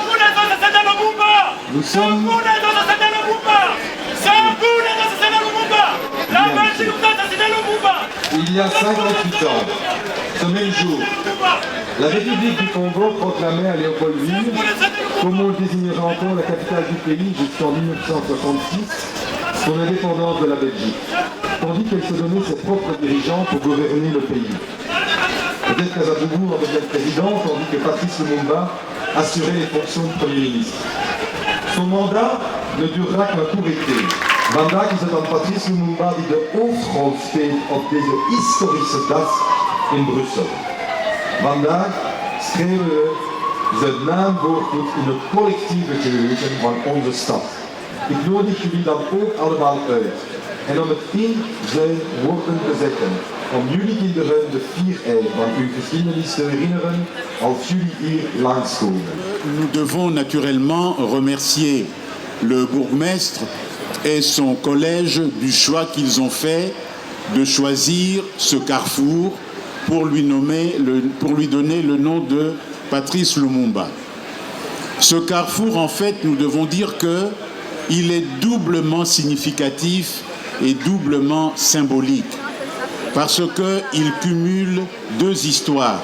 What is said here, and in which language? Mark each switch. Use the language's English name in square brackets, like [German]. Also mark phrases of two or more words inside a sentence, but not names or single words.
[French] Nous sommes il y a 58 ans, ce même jour, la République du Congo proclamait à Léopoldville, comme on le désignerait encore la capitale du pays jusqu'en 1966, son indépendance de la Belgique, tandis qu'elle se donnait ses propres dirigeants pour gouverner le pays. Peut-être qu'Azabougou en devient président, tandis que Patrice Lumumba assurait les fonctions de Premier ministre. Son mandat ne durera qu'un court été. [Dutch] Vandaag is het aan Patrice Lumumba die de hoofdrol speelt op deze historische dag in Brussel. Vandaag schrijven we zijn naamwoord in het collectieve geheugen van onze stad. Ik nodig jullie dan ook allemaal uit. En om het in zijn woorden te zetten, om jullie kinderen de 4 van uw geschiedenis te herinneren als jullie hier langskomen. [French] Nous devons naturellement remercier le bourgmestre et son collège du choix qu'ils ont fait de choisir ce carrefour pour lui donner le nom de Patrice Lumumba. Ce carrefour, en fait, nous devons dire qu'il est doublement significatif et doublement symbolique parce qu'il cumule 2 histoires.